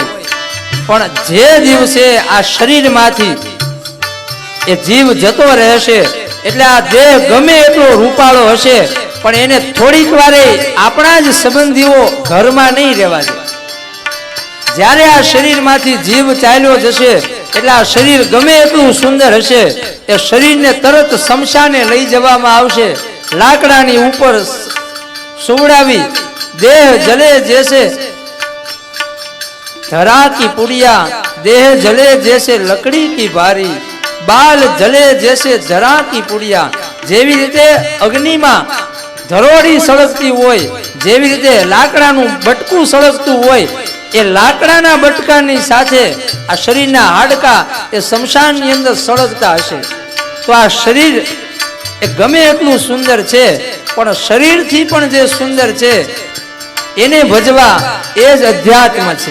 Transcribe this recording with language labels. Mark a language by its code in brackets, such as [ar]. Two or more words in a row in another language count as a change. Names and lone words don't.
[gu] પણ જે દિવસે આ શરીરમાંથી એ જીવ જતો રહેશે એટલે આ દેહ ગમે એટલો રૂપાળો હશે પણ એને થોડીક વારે આપણા જ સંબંધીઓ ઘરમાં નહીં રહેવા દે જ્યારે આ શરીરમાંથી જીવ ચાલ્યો જશે એટલે આ શરીર ગમે એટલું સુંદર હશે એ શરીરને તરત સ્મશાને લઈ જવામાં આવશે લાકડાની ઉપર સુવડાવી [hi] देह जले जैसे धरा की पुड़िया देह जले जैसे लकड़ी की भारी बाल जले जैसे धरा की [gu] पुड़िया જેવી રીતે અગ્નિમાં ધરોડી સળગતી હોય જેવી રીતે લાકડાનું બટકું સળગતું હોય એ લાકડાના બટકાની સાથે આ શરીરના હાડકા એ શમશાનની અંદર સળગતા હશે તો આ શરીર એ ગમે એટલું સુંદર છે પણ શરીરથી પણ જે સુંદર છે એને ભજવા એ જ અધ્યાત્મ છે